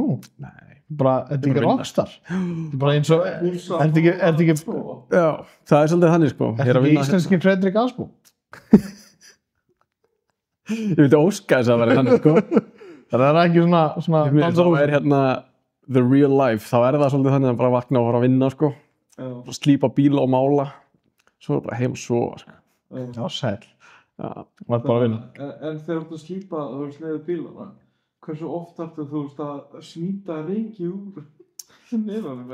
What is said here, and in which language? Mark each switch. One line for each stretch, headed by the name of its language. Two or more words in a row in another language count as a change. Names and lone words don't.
Icelandic: Nei. bara, þetta er ekki rockstar. Þetta er bara eins og, er þetta ekki Já, það er svolítið þannig, sko. Ég er að vinna íslenski Fredrik Asbú? Ég veit óska þess að vera þannig, sko. Það er ekki svona Það er hérna
English: the real life.
Icelandic: Þá er það svolítið þannig að bara vakna og fara að vinna, sko. Bara slípa bíla og mála. Svo bara heim og sofa, sko. Já, sæl. Já. Var bara að vinna. En þegar þú ert að slípa, þú veist, niður bílana, hversu oft ertu þú veist að snýta reiki úr niðanum?